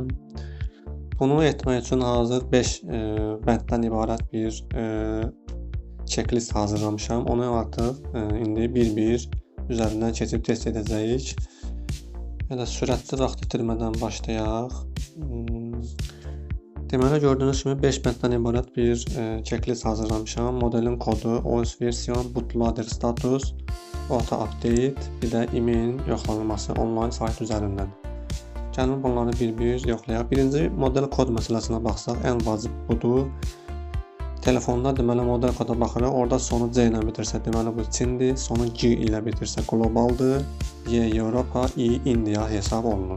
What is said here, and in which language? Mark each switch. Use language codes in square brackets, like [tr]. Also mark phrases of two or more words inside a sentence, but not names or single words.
[az] Bunu etmək üçün hazır 5 bənddən ibarət bir checklist hazırlamışam. Onu artıq indi bir-bir üzərindən keçib test edəcəyik. Elə sürətli vaxt itirmədən başlayaq. Deməli, gördüyünüz kimi 5 bənddən ibarət bir checklist hazırlamışam. Modelin kodu, [en] OS version, bootloader status, auto update, [az] bir də emailin yoxlanılması onlayn sayt üzərindən. Gəlin bunları bir-bir yoxlayaq. Birinci model kod məsələsinə baxsaq, ən vacib budur. Telefonda deməli model koda baxırıq. Orada sonu C ilə bitirsə, deməli bu Çindir, sonu G ilə bitirsə qlobaldır, Y Avropa, I India hesab olunur.